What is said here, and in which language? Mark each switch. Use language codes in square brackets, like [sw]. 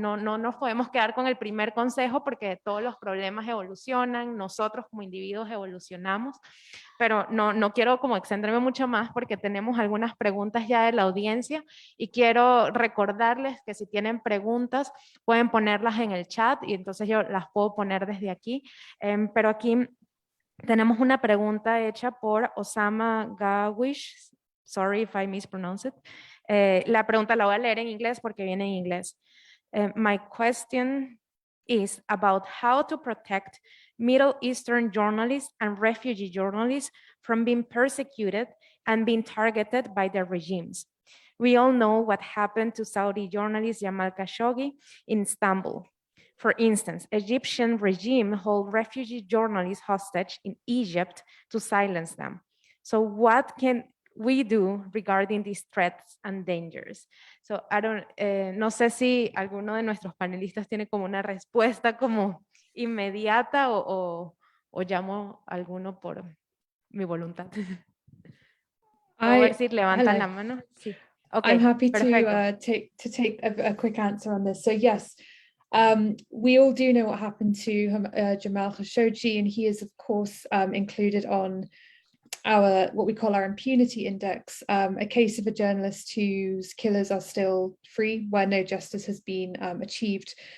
[es] No nos podemos quedar con el primer consejo, porque todos los problemas evolucionan, nosotros como individuos evolucionamos, pero no quiero como extenderme mucho más, porque tenemos algunas preguntas ya de la audiencia, y quiero recordarles que si tienen preguntas pueden ponerlas en el chat, y entonces yo las puedo poner desde aquí. Pero aquí tenemos una pregunta hecha por Osama Gawish. [en] Sorry if I mispronounce it. [es] La pregunta la voy a leer en inglés porque viene en inglés. [en] My question is about how to protect Middle Eastern journalists and refugee journalists from being persecuted and being targeted by their regimes. We all know what happened to Saudi journalist Jamal Khashoggi in Istanbul. For instance, Egyptian regime hold refugee journalists hostage in Egypt to silence them. So what can we do regarding these threats and dangers? [es] So no sé si alguno de nuestros panelistas tiene como una respuesta como inmediata o llamo a alguno por mi voluntad. ¿Puedo ver si levantan la mano? Sí. [en] I'm happy [es] perfecto. [en] to take a quick answer on this. So yes, we all do know what happened to Jamal Khashoggi, and he is of course included on our what we call our impunity index, a case of a journalist whose killers are still free, where no justice has been achieved.